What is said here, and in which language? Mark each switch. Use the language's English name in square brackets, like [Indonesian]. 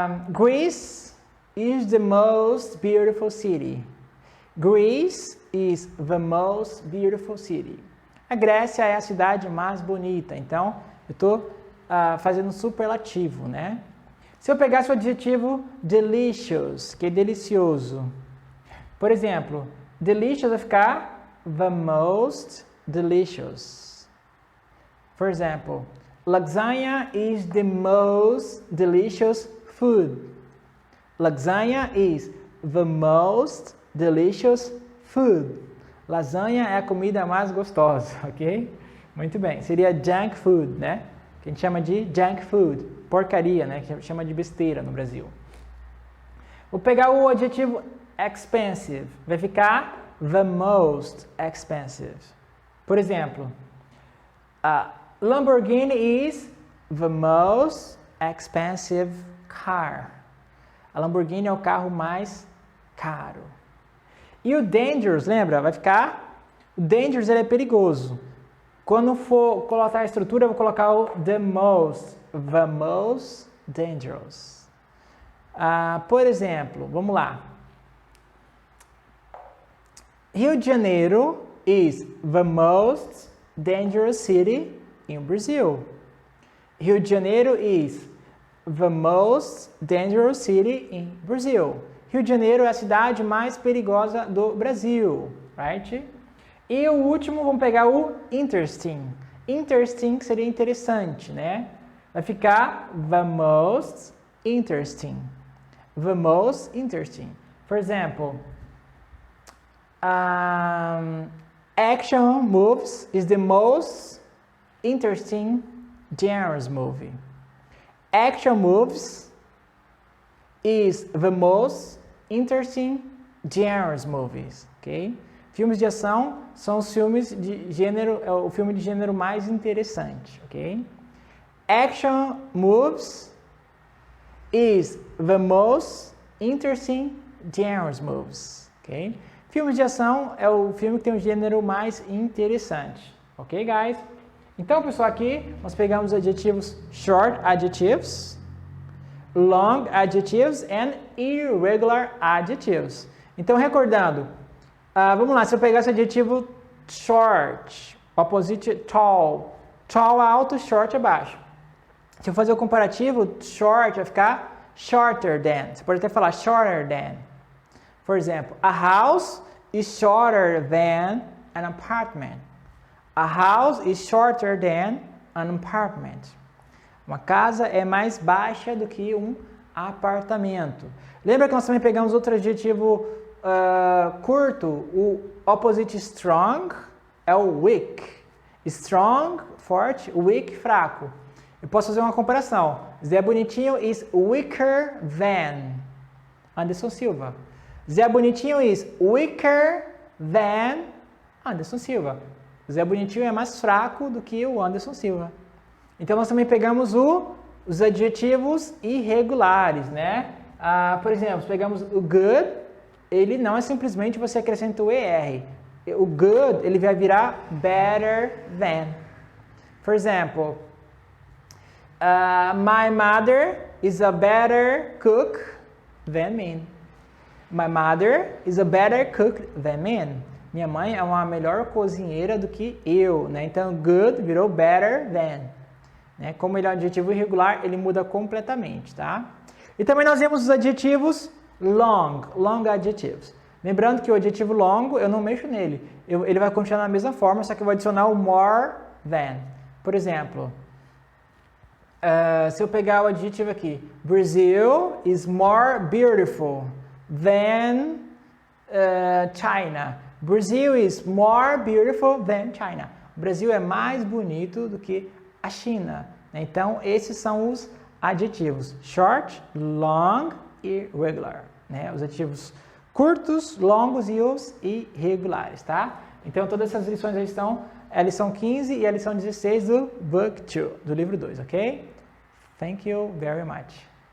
[English] Greece is the most beautiful city. Greece is the most beautiful city. [Portuguese] A Grécia é a cidade mais bonita. Então, eu estou fazendo um superlativo, né? Se eu pegasse o adjetivo delicious, que é delicioso. Por exemplo, delicious vai ficar the most delicious. [English] For example, lasagna is the most delicious food. Lasagna is the most delicious food. [Portuguese] Lasanha é a comida mais gostosa, ok? Muito bem. Seria junk food, né? Que a gente chama de junk food. Porcaria, né? Que chama de besteira no Brasil. Vou pegar o adjetivo expensive. Vai ficar [English] the most expensive. [Portuguese] Por exemplo, [English] Lamborghini is the most expensive car. [Portuguese] A Lamborghini é o carro mais caro. E o dangerous, lembra? Vai ficar... O dangerous ele é perigoso. Quando for colocar a estrutura, eu vou colocar o the most dangerous. Por exemplo, vamos lá. [English] Rio de Janeiro is the most dangerous city in Brazil. Rio de Janeiro is the most dangerous city in Brazil. [Portuguese] Rio de Janeiro é a cidade mais perigosa do Brasil, right? E o último, vamos pegar o interesting. Interesting seria interessante, né? Vai ficar the most interesting. [English] The most interesting. For example, action movies is the most interesting genres movie. Action movies is the most interesting genres movies, ok? [Portuguese] Filmes de ação são os filmes de gênero, é o filme de gênero mais interessante, ok? [English] Action movies is the most interesting genres movies, ok? [Portuguese] Filmes de ação é o filme que tem um gênero mais interessante, ok, guys? Então, pessoal, aqui nós pegamos adjetivos [English] short adjectives, long adjectives and irregular adjectives. [Portuguese] Então, recordando, vamos lá, se eu pegar esse adjetivo short, opposite tall, tall alto, short é baixo. Se eu fazer o comparativo, short vai ficar shorter than. Você pode até falar shorter than. [English] For example, a house is shorter than an apartment. A house is shorter than an apartment. [Portuguese] Uma casa é mais baixa do que um apartamento. Lembra que nós também pegamos outro adjetivo curto? O opposite strong é o weak. Strong, forte, weak, fraco. Eu posso fazer uma comparação. [English] Zé Bonitinho is weaker than Anderson Silva. Zé Bonitinho is weaker than Anderson Silva. [Portuguese] Zé Bonitinho é mais fraco do que o Anderson Silva. Então, nós também pegamos os adjetivos irregulares, né? Por exemplo, pegamos o good, ele não é simplesmente você acrescenta o ER. O good, ele vai virar better than. [English] For example, my mother is a better cook than me. My mother is a better cook than me. [Portuguese] Minha mãe é uma melhor cozinheira do que eu, né? Então, good virou better than. Né? Como ele é um adjetivo irregular, ele muda completamente, tá? E também nós vemos os adjetivos long adjetivos. Lembrando que o adjetivo longo, eu não mexo nele. Ele vai continuar na mesma forma, só que eu vou adicionar o more than. Por exemplo, se eu pegar o adjetivo aqui, [English] Brazil is more beautiful than China. Brazil is more beautiful than China. [Portuguese] O Brasil é mais bonito do que a China. Então, esses são os adjetivos. Short, long e regular. Né? Os adjetivos curtos, longos e os irregulares, tá? Então, todas essas lições aí estão a lição 15 e a lição 16 do Book 2, do livro 2, ok? [English] Thank you very much.